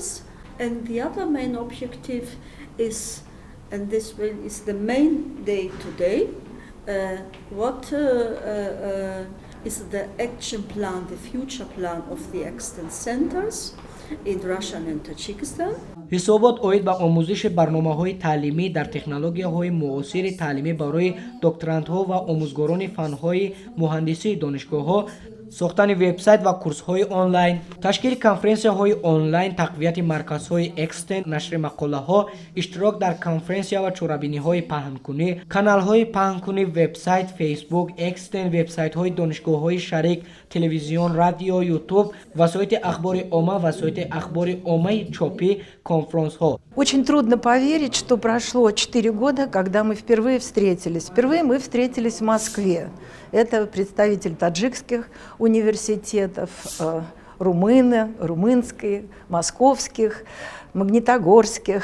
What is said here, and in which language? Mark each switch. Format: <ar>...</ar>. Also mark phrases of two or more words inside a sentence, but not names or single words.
<en>And the other main objective is, and this is the main day today, what is the action plan, the future plan of the extant centers in Russia and Tajikistan.</en> <tg>ҳисобот оид ба омӯзиши барномаҳои таълимӣ дар технологияҳои муосири таълимӣ барои докторантҳо ва омӯзгорони фанҳои муҳандисии донишгоҳҳо, сохтани вебсайт ва курсҳои онлайн, ташкили конференсияҳои онлайн, тақвияти марказҳои экстенд, нашри мақолаҳо, иштирок дар конференсия ва чорабиниҳои паҳнкунӣ, каналҳои паҳнкунӣ, вебсайт, фейсбук, экстенд, вебсайтҳои донишгоҳҳои шарик, телевизион, радио, ютуб, васоити ахбори омма, васоити ахбори оммаи чопӣ, конференсҳо.</tg> <ru>Очень трудно поверить, что прошло 4 года, когда мы впервые встретились. Впервые мы встретились в Москве. Это представитель таджикских университетов, румынских, московских, магнитогорских.</ru>